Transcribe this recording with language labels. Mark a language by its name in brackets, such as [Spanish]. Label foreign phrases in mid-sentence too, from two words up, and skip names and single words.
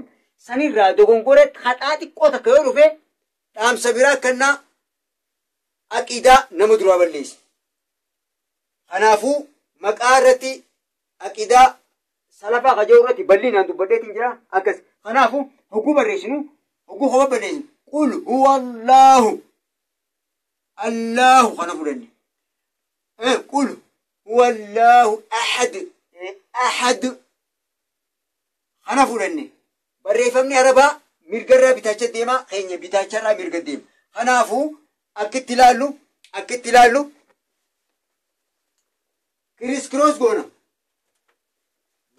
[Oromo] Sanirraa dogongora haxaa xiqqoo takka yoo dhufe dhaamsa biraa kannaa aqiidaa nama duraa balleessa. Kanaafuu maqaa irratti aqiidaa salafaa qajeeluu irratti bal'inaan dubbadheetiin jira akkas. Kanaafuu hogguu barreessinu hogguu hoba barreessinu [Arabic] قل هو الله [Oromo] kana fudhanne. [Arabic] قل هو الله أحد [Oromo] kana fudhanne. Barreeffamni arabaa mirgarraa bitaacha deema keenya bitaacharraa mirga deema. Kanaafuu akkitti ilaallu kiriis kiroos goona.